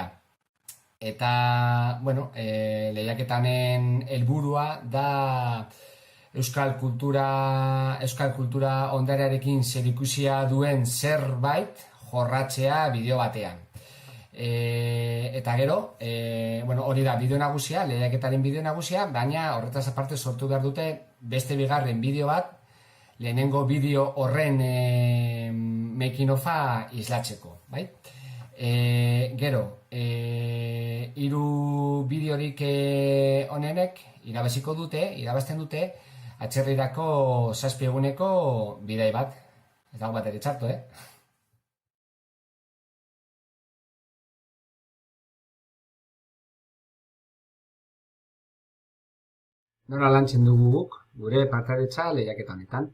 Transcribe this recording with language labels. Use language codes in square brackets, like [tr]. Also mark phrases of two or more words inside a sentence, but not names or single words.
[eu] Eta, lehiaketanen helburua da euskal kultura ondarearekin zerikusia duen zerbait jorratzea bideo batean. Eta gero, hori da bideo nagusia, lehiaketaren bideo nagusia, baina horretaz aparte sortu behar dute beste bigarren bideo bat, lehenengo bideo horren [en] making of- [eu] a islatzeko, bai? Gero, 3 bideorik onenek irabazten dute atzerrirako 7 eguneko bidai bat. Ez dago bat ere txarto, Nola lantzen dugu guk, gure partaidetza lehiaketa honetan.